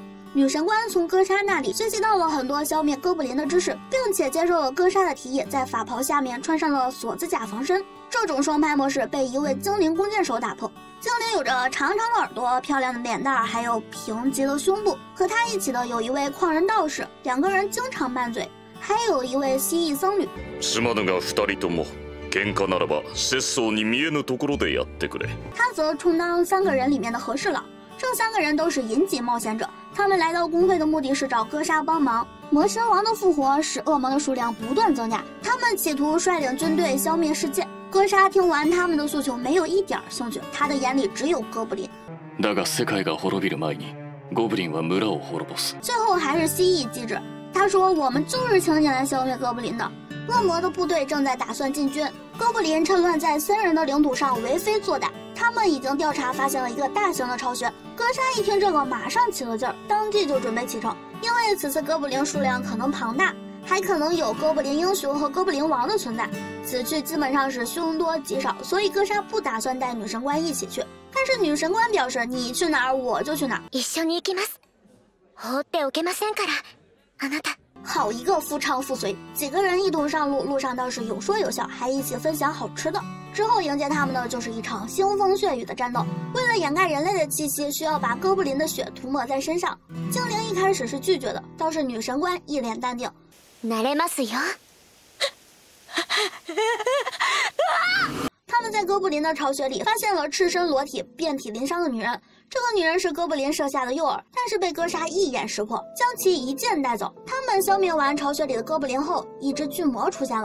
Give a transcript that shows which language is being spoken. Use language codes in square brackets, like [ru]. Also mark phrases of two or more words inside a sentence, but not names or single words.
[zh] 女神官从哥莎那里学习到了很多消灭哥布林的知识，并且接受了哥莎的提议，在法袍下面穿上了锁子甲防身。这种双排模式被一位精灵弓箭手打破。精灵有着长长的耳朵、漂亮的脸蛋，还有平直的胸部。和他一起的有一位矿人道士，2个人经常拌嘴，还有一位蜥蜴僧侣。 [ja] すまぬが2人とも喧嘩ならば節操に見えぬところでやってくれ。 [zh] 他则充当3个人里面的和事佬。这3个人都是银级冒险者，他们来到工会的目的是找哥莎帮忙。魔神王的复活使恶魔的数量不断增加，他们企图率领军队消灭世界。哥莎听完他们的诉求，没有一点兴趣，他的眼里只有哥布林。 [ja] だが世界が滅びる前に、ゴブリンは村を滅ぼす。 [zh] 最后还是蜥蜴机制，他说我们就是请你来消灭哥布林的。恶魔的部队正在打算进军，哥布林趁乱在僧人的领土上为非作歹。他们已经调查发现了一个大型的巢穴， 哥莎一听这个，马上起了劲儿，当即就准备启程，因为此次哥布林数量可能庞大，还可能有哥布林英雄和哥布林王的存在。此去基本上是凶多吉少，所以哥莎不打算带女神官一起去。但是女神官表示，你去哪儿我就去哪儿。 [ja] 一緒に行きます。放っておけませんから、あなた。 [zh] 好一个夫唱妇随，几个人一同上路，路上倒是有说有笑，还一起分享好吃的。之后迎接他们的就是一场腥风血雨的战斗。为了掩盖人类的气息，需要把哥布林的血涂抹在身上。精灵一开始是拒绝的，倒是女神官一脸淡定。 [ja] 慣れますよ。 [zh] 他们在哥布林的巢穴里发现了赤身裸体、遍体鳞伤的女人。这个女人是哥布林设下的诱饵，但是被哥莎一眼识破，将其一剑带走。他们消灭完巢穴里的哥布林后，一只巨魔出现了。